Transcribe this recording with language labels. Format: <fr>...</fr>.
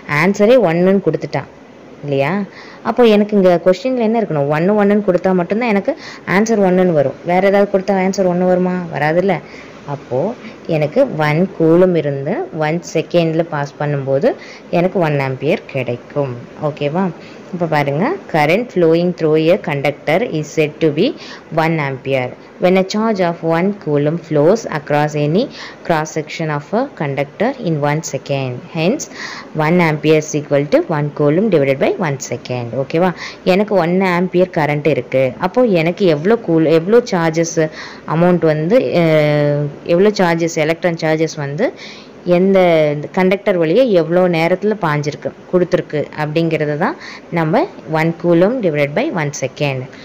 <ta>ஆன்சரே 1ன்னு கொடுத்துட்டான் இல்லையா, அப்போ எனக்கு இங்கே கொஸ்டினில் என்ன இருக்கணும், 1 கொடுத்தா மட்டும்தான் எனக்கு ஆன்சர் 1ன்னு வரும். வேறு ஏதாவது கொடுத்தா ஆன்சர் 1 வருமா, வராதுல்ல. அப்போது எனக்கு 1 கூலும் இருந்து 1 செகண்டில் பாஸ் பண்ணும்போது எனக்கு 1 ஆம்பியர் கிடைக்கும். ஓகேவா, இப்போ பாருங்க,</ta> <en>current flowing through a conductor is said to be 1 ampere when a charge of 1 coulomb flows across any cross section of a conductor in 1 second. Hence 1 ampere is equal to 1 coulomb divided by 1 second.</en> <ta>ஓகேவா? எனக்கு 1 ampere current இருக்கு. அப்போ எனக்கு எவ்வளோ charges amount வந்து எவ்வளோ charges electron charges வந்து எந்த கண்டக்டர் வழியே எவ்வளோ நேரத்தில் கொடுத்துருக்கு அப்படிங்கிறது தான் நம்ம 1 கூலும் டிவைட் பை 1 செகண்ட்.</ta>